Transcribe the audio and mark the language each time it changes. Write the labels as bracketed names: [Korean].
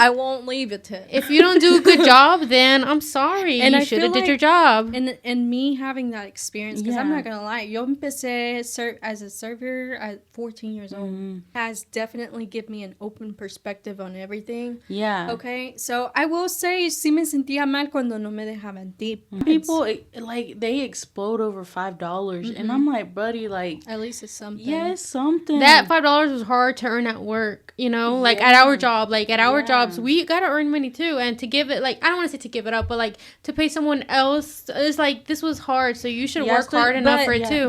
[English] I won't leave a tip. If you don't do a good job, then I'm sorry. And you should have did your job. And me having that experience, because I'm not gonna lie, [Spanish] yo empecé [English] as a server at 14 years old, has definitely give me an open perspective on everything. Yeah. Okay. So I will say, [Spanish] sí me sentía mal cuando no me dejaban tip. [English] People like, they explode over $5, and I'm like, buddy, like, at least it's something. Yeah, it's something. That $5 was hard to earn at work. You know, like at our job, like at our jobs, we gotta earn money too, and to give it, like, I don't want to say to give it up, but like to pay someone else, it's like, this was hard, so you should work hard enough for it too.